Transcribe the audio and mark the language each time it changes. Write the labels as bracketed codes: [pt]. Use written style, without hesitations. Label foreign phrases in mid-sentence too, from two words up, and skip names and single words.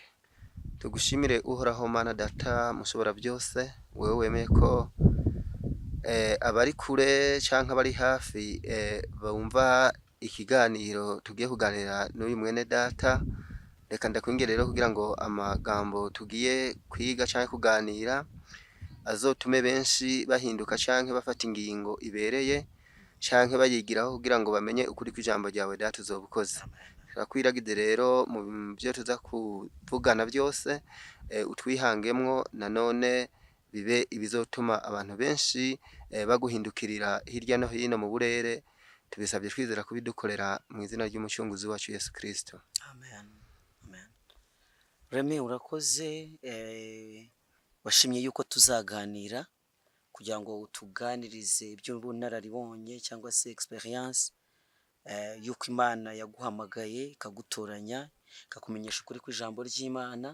[rn] Tugushimire uhoraho Mana Data mushobora byose, wewe wemeye ko abari kure canke abari hafi bumva ikiganiro tugiye kuganira n'uyu mwene data, reka ndakwinge rero kugira ngo amagambo tugiye kwiga canke kuganira azotume benshi bahinduka canke bafata ingingo ibereye canke bayigiraho kugira ngo bamenye ukuri kw'ijambo ryawe data uzobukoze. Turakwiragije rero mu byo tuza kuvugana byose utwihangemwo nanone bibe ibizotuma abantu benshi baguhindukirira hirya no hino mu burere, tubisabye twizera kubidukorera mu izina ry'umucunguzi wacu Yesu Kristo. Amen. Amen. [rw] Remy urakoze, washimye yuko tuzaganira kugira ngo utuganirize iby'ubunararibonye cyangwa se experience yuko Imana yaguhamagaye ikagutoranya ikakumenyesha ukuri kw'ijambo ry'Imana.